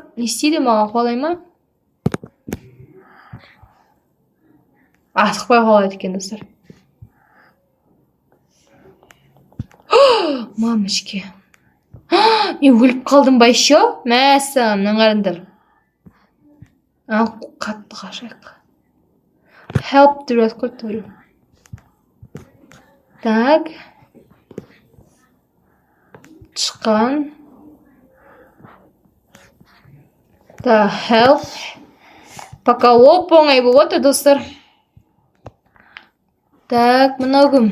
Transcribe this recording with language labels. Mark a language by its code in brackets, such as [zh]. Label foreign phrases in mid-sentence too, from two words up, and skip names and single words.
[kk] Не істейді маған қолай ма? Асықпай қолайды екен, достар. Мамочки. Мен өліп қалдым ба еще? Мәссаған, мынаны қараңдар. Қатты қашайық. [en] Help the rescue. [kk] Так. Шыққан. Так, help. Пока оп-оңай болады, достар. Так, мынау кім?